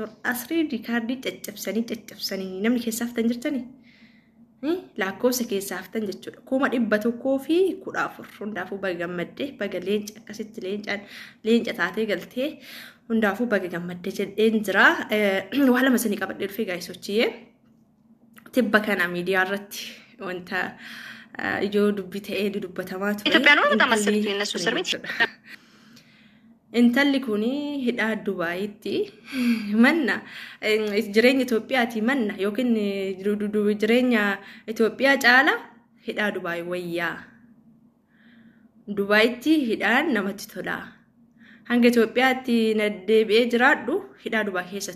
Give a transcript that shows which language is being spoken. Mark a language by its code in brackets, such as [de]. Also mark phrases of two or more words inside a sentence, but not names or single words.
[om] Asrii riikaardii caccabsanii namni keessa haftan jirtanii lakkoofsa keessa haftan jechuudha kuma dhibba tokkoo fi 14 hundaafuu baga gammaddee baga leenca akkasitti leenca taatee galtee hundaafuu baga gammaddee jedheen jira waa lama sanii qabadhee dhufee gaaysochiyee tibba kana miidiyaa irratti wanta ijoo dubbii ta'ee dubbatamaa ture [am] ኢትዮጵያኖች በጣም አሰልቺ እነሱ እስር ቤት [om] intalli kuni hidhaa Dubaayitti manna jireenya Itoophiyaati manna yookiin jireenya Itoophiyaa caala hidhaa Dubaay wayyaa Dubaayitti hidhaan namatti tola hanga Itoophiyaatti naddeebi'ee jiraadhu hidhaa Dubaay keessa